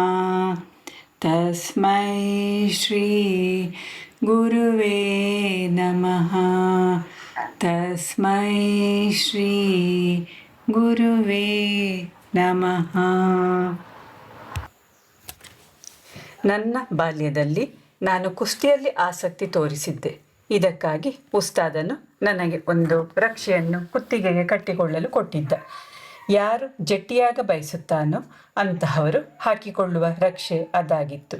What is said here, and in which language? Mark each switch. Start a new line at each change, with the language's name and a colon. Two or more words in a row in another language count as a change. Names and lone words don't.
Sanskrit: ತಸ್ಮೈ ಶ್ರೀ ಗುರುವೇ ನಮಃ. ತಸ್ಮೈ ಶ್ರೀ ಗುರುವೇ ನಮಃ.
Kannada: ನನ್ನ ಬಾಲ್ಯದಲ್ಲಿ ನಾನು ಕುಸ್ತಿಯಲ್ಲಿ ಆಸಕ್ತಿ ತೋರಿಸಿದ್ದೆ. ಇದಕ್ಕಾಗಿ ಉಸ್ತಾದನು ನನಗೆ ಒಂದು ರಕ್ಷೆಯನ್ನು ಕುತ್ತಿಗೆಗೆ ಕಟ್ಟಿಕೊಳ್ಳಲು ಕೊಟ್ಟಿದ್ದ. ಯಾರು ಜಟ್ಟಿಯಾಗ ಬಯಸುತ್ತಾನೋ ಅಂತಹವರು ಹಾಕಿಕೊಳ್ಳುವ ರಕ್ಷೆ ಅದಾಗಿತ್ತು.